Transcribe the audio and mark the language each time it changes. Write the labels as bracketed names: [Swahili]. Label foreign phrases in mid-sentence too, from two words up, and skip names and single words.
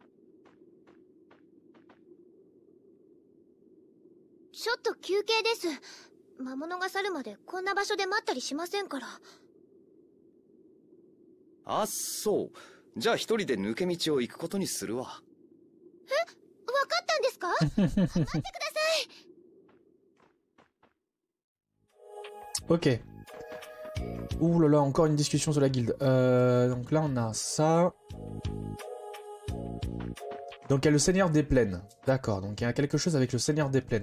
[Japanese] ちょっと休憩です。魔物が去るまでこんな場所で待ったりしませんから。あ、そう。じゃあ一人で抜け道を行くことにするわ。わかったんですか？待ってください。 [French] Ok. Ouh là là, encore une discussion sur la guilde. Donc là, on a ça. Donc il y a le Seigneur des Plaines. D'accord, donc il y a quelque chose avec le Seigneur des Plaines.